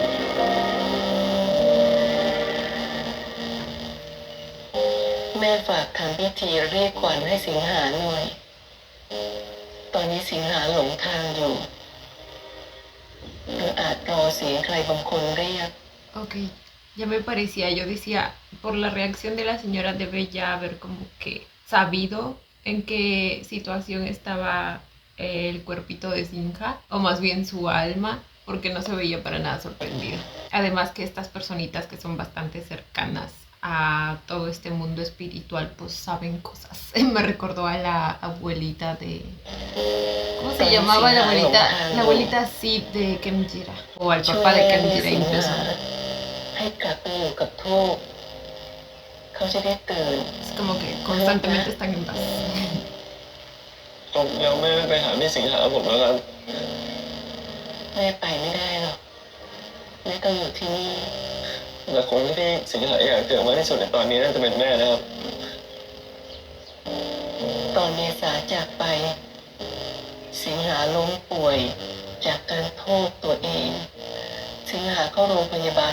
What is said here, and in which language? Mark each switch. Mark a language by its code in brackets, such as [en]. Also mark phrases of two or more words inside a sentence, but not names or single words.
[th] แม่ฝากทำพิธีเรียกขวัญให้สิงหาหน่อย ตอนนี้สิงหาหลงทางอยู่หรืออาจรอเสียงใครบางคนเรียก [es] Ok, ya me parecía, yo decía, por la reacción de la señora debe ya haber como que sabido en qué situación estaba el cuerpito de Sinja, o más bien su alma, porque no se veía para nada sorprendida. Además que estas personitas que son bastante cercanas a todo este mundo espiritual, pues saben cosas. Me recordó a la abuelita de... ¿Cómo se llamaba la abuelita? La abuelita Sid de Kenjira, o al [th] ช่วย [es] papá de [th] แม่ [es] Kenjira [th] สิงหา [es] incluso. [th] ให้กลับไปอยู่กับทูกเขาจะได้ตื่น [es] Es como que constantemente están en paz. [th] ผมยังไม่ไปหาพี่สิงหาผมแล้วกัน แม่ไปไม่ได้หรอกแม่ต้องอยู่ที่นี่ แต่คนที่พี่สิงหาอยากเจอมากที่สุดในตอนนี้น่าจะเป็นแม่นะครับ ตอนเมษาจากไป สิงหาล้มป่วยจากการโทษตัวเอง สิงหาเข้าโรงพยาบาล